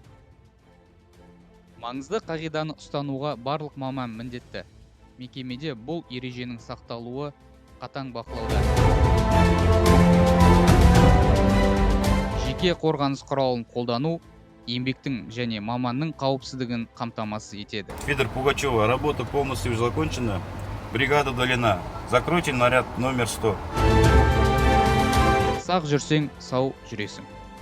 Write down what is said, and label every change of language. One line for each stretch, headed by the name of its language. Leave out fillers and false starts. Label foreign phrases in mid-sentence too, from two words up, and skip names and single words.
Kazakh: Маңызды қағиданы ұстануға барлық маман міндетті. Мекемеде бұл ереженің сақталуы қатаң бақылауда. Жеке қорғаныс құралын қолдану еңбектің және маманның қауіпсіздігін қамтамасыз етеді. Фидер Пугачева.
Russian: Работа полностью закончена. Бригада удалена. Закройте наряд номер 100.
Kazakh: Сақ жүрсең, сау жүресің.